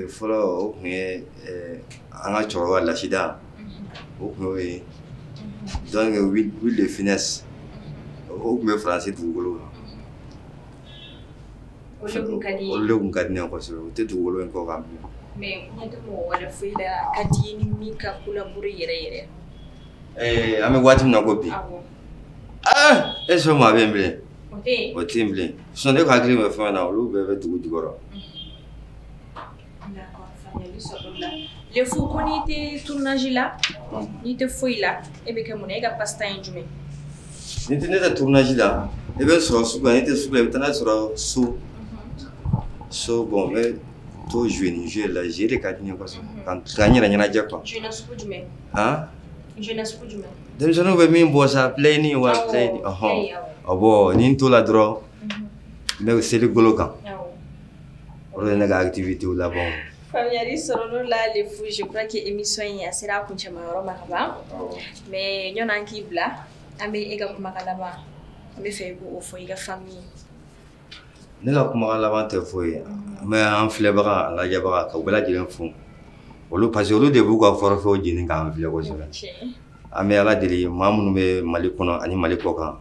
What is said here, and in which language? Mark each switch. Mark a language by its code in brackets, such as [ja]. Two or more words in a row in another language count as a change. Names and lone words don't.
[bm] fɔlɔ o kun ye an ka cɛkɔrɔba Lasida o kun y'o ye donc Will de Finesse o kun bɛ Faransi dugukolo kan olu de kun ka di ne ye kosɛbɛ o tɛ dugukolo in kɔ kan bilen mais ɲɛ tɛ mɔgɔ wɛrɛ foyi la ka di ni min ka collaborer yɛrɛ an bɛ waati min na ko bi e sɔn maa bɛ yen bilen o tɛ yen bilen sinon ne ko hakili bɛ fɛn na olu bɛɛ bɛ dugu jukɔrɔ. [fr] le fou [bm] ko n'i tɛ tournage la n'i tɛ foyi la e bɛ kɛ mun na e ka passe-temps ye jumɛn n'i tɛ ne tɛ tournage la e bɛ sɔrɔ sugu la n'i tɛ sugu la i bɛ taa n'a sɔrɔ so bon n bɛ to jouer ni jouer la jouer de ka di n ye kosɛbɛ ka n yɛrɛ ɲɛnajɛ quoi. jouer na sugu jumɛn. jouer na sugu jumɛn. denmisɛnninw bɛ min bɔ sa playing wa playing bon ni n to la dɔrɔn n bɛ seli golo kan o de ye ne ka activité labanw. faamuyali sɔrɔla la [fr] le fou je crois que émission [bm] in a sera a kuncɛmayɔrɔ ma ka ban mais ɲɔn'an k'i bila an bɛ e ka kumakan laban an bɛ fɛ i k'o fɔ i ka famille. ne ka kumakan laban tɛ foyi ye n bɛ an filɛbaga a lajɛbaga ka u bɛɛ lajɛlen fo olu [fr] parce que [bm] olu de b'u ka forfait jeni k'an filɛ kosɛbɛ an bɛ ala deli maa minnu bɛ Mali kɔnɔ ani Mali kɔ kan